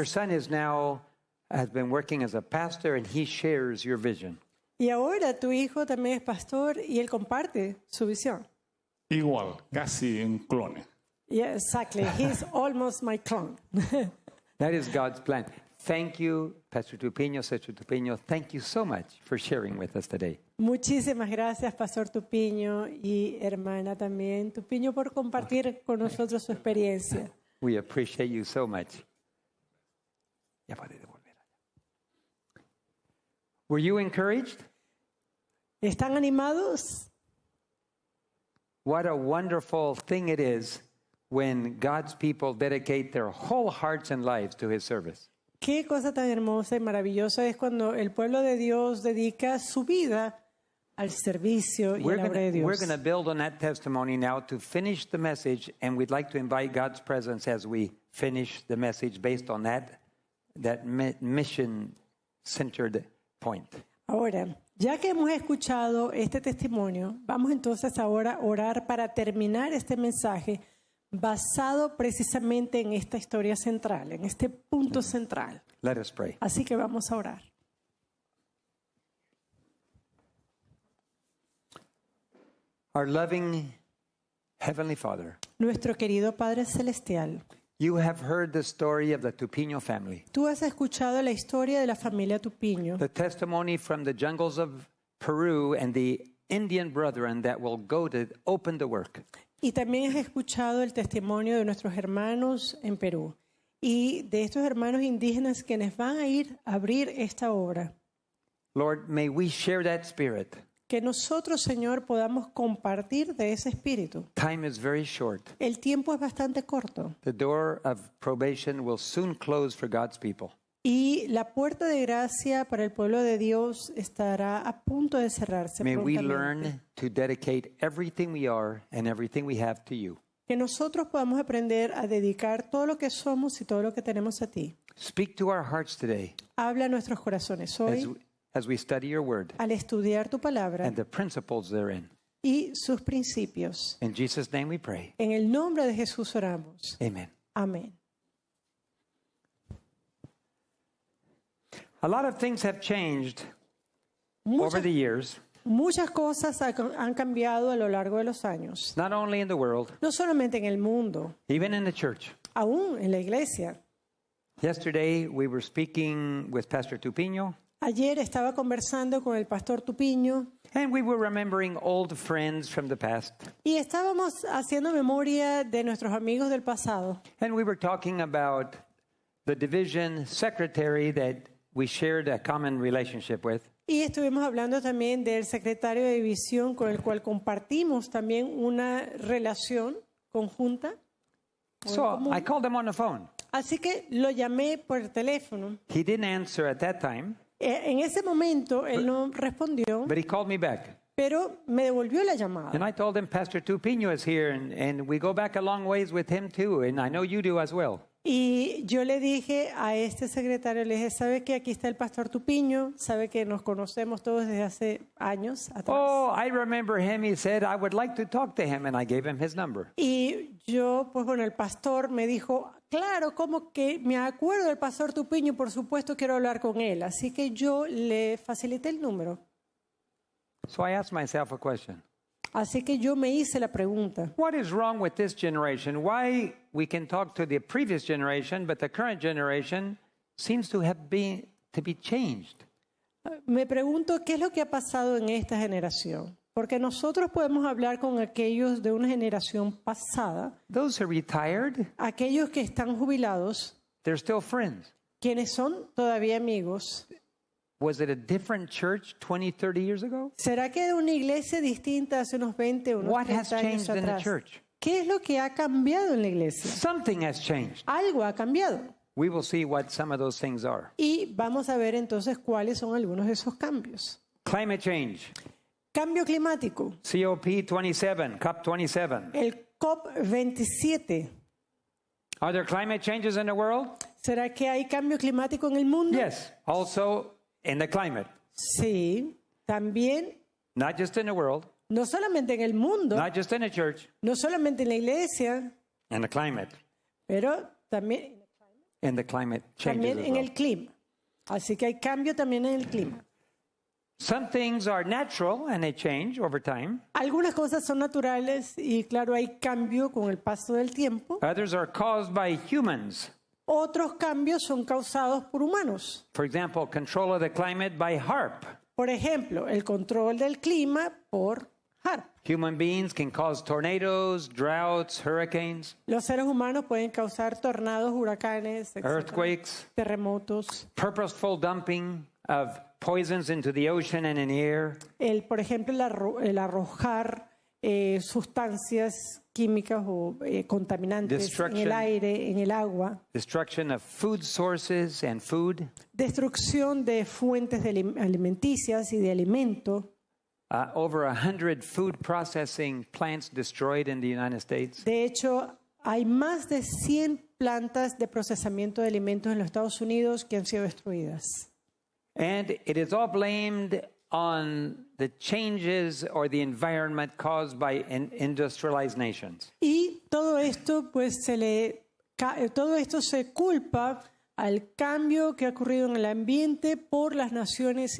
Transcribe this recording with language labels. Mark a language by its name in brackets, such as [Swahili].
[English] Your son has been working as a pastor, and he shares your vision. [Spanish] Y ahora tu hijo también es pastor y él comparte su visión. Igual, casi un clone. [English] Yeah, exactly. He's almost my clone. That is God's plan. Thank you, Pastor Tupiño, Sister Tupiño. Thank you so much for sharing with us today. [Spanish] Muchísimas gracias, Pastor Tupiño y hermana también Tupiño, por compartir con nosotros su experiencia. [English] We appreciate you so much. [Spanish] Ya puede devolver. [English] Were you encouraged? [Spanish] ¿Están animados? [English] What a wonderful thing it is when God's people dedicate their whole hearts and lives to His service. [Spanish] Qué cosa tan hermosa y maravillosa es cuando el pueblo de Dios dedica su vida al servicio y a la obra de [English] We're [Spanish] Dios. [English] going to build on that testimony now to finish the message, and we'd like to invite God's presence as we finish the message based on that mission-centered point. [Spanish] Ahora, ya que hemos escuchado este testimonio, vamos entonces ahora a orar para terminar este mensaje basado precisamente en esta historia central, en este punto central. [English] Let us pray. [Spanish] Así que vamos a orar. [English] Our loving Heavenly Father, [Spanish] Nuestro querido Padre Celestial, [English] you have heard the story of the Tupiño family, [Spanish] tú has escuchado la historia de la familia Tupiño, [English] the testimony from the jungles of Peru and the Indian brethren that will go to open the work. [Spanish] y también has escuchado el testimonio de nuestros hermanos en Perú y de estos hermanos indígenas quienes van a ir a abrir esta obra. [English] Lord, may we share that spirit. [Spanish] Que nosotros, Señor, podamos compartir de ese espíritu. [English] Time is very short. [Spanish] El tiempo es bastante corto [English] The door of probation will soon close for God's people. [Spanish] y la puerta de gracia para el pueblo de Dios estará a punto de cerrarse [English] May we [Spanish] prontamente. [English] learn to dedicate everything we are and everything we have to you. [Spanish] Que nosotros podamos aprender a dedicar todo lo que somos y todo lo que tenemos a ti. [English] Speak to our hearts today [Spanish] Habla a nuestros corazones hoy [English] as we study your word [Spanish] al estudiar tu palabra [English] and the principles therein. [Spanish] y sus principios. [English] In Jesus' name we pray. [Spanish] En el nombre de Jesús oramos. [English] Amen. [Spanish] Amén. [English] A lot of things have changed over the years, [Spanish] Muchas cosas han cambiado a lo largo de los años, [English] not only in the world, [Spanish] no solamente en el mundo, [English] even in the church. [Spanish] aún en la iglesia. [English] Yesterday we were speaking with Pastor Tupiño, [Spanish] Ayer estaba conversando con el pastor Tupiño [English] and we were remembering old friends from the past. [Spanish] y estábamos haciendo memoria de nuestros amigos del pasado. [English] And we were talking about the division secretary that we shared a common relationship with. [Spanish] Y estuvimos hablando también del secretario de división con el cual compartimos también una relación conjunta. [English] So I called him on the phone. [Spanish] Así que lo llamé por teléfono. [English] He didn't answer at that time, [Spanish] En ese momento él no respondió, [English] but he called me back. [Spanish] pero me devolvió la llamada. [English] And I told him Pastor Tupiño is here, and we go back a long ways with him too, and I know you do as well. [Spanish] Y yo le dije a este secretario, le dije, ¿sabe que aquí está el pastor Tupiño? ¿Sabe que nos conocemos todos desde hace años atrás? [English] Oh, I remember him. He said, I would like to talk to him, and I gave him his number. [Spanish] Y yo, pues bueno, el pastor me dijo, claro, como que me acuerdo del pastor Tupiño, por supuesto quiero hablar con él. Así que yo le facilité el número. [English] So I asked myself a question. [Spanish] Así que yo me hice la pregunta, [English] What is wrong with this generation? Why we can talk to the previous generation, but the current generation seems to be changed? [Spanish] me pregunto qué es lo que ha pasado en esta generación. Porque nosotros podemos hablar con aquellos de una generación pasada, [English] Those who are retired, [Spanish] aquellos que están jubilados, [English] they're still friends. [Spanish] quienes son todavía amigos. [English] Was it a different church 20, 30 years ago? [Spanish] ¿Será que era una iglesia distinta hace unos 20 o unos [English] What has [Spanish] 30 años [English] changed in the [Spanish] atrás? [English] church? [Spanish] ¿Qué es lo que ha cambiado en la iglesia? [English] Something has changed. [Spanish] Algo ha cambiado. [English] We will see what some of those things are. [Spanish] Y vamos a ver entonces cuáles son algunos de esos cambios. [English] Climate change, [Spanish] Cambio climático. [English] COP27, COP27. [Spanish] El COP27. [English] Are there climate changes in the world? [Spanish] ¿Será que hay cambio climático en el mundo? [English] Yes, also in the climate. [Spanish] Sí. También, [English] Not just in the world, [Spanish] no solamente en el mundo, [English] not just in the church, [Spanish] no solamente en la iglesia, [English] in the climate. [Spanish] pero también [English] And the climate changes as [Spanish] en [English] well. [Spanish] el clima. Así que hay cambio también en el clima. [English] Some things are natural and they change over time. [Spanish] Algunas cosas son naturales y claro, hay cambio con el paso del tiempo. [English] Others are caused by humans. [Spanish] Otros cambios son causados por humanos. [English] For example, control of the climate by HAARP. [Spanish] Por ejemplo, el control del clima por HAARP. [English] Human beings can cause tornadoes, droughts, hurricanes, [Spanish] Los seres humanos pueden causar tornados, huracanes, etcétera, [English] earthquakes, [Spanish] terremotos. [English] purposeful dumping of poisons into the ocean and in the air, [Spanish] Por ejemplo, el arrojar sustancias químicas o contaminantes en [English] Destruction. [Spanish] el aire, en el agua. [English] destruction of food sources and food, [Spanish] Destrucción de fuentes alimenticias y de alimento. [English] over 100 food processing plants destroyed in the United States. [Spanish] De hecho, hay más de 100 plantas de procesamiento de alimentos en los Estados Unidos que han sido destruidas. [English] And it is all blamed on the changes or the environment caused by industrialized nations. [Spanish] Y todo esto, pues, todo esto se culpa al cambio que ha ocurrido en el ambiente por las naciones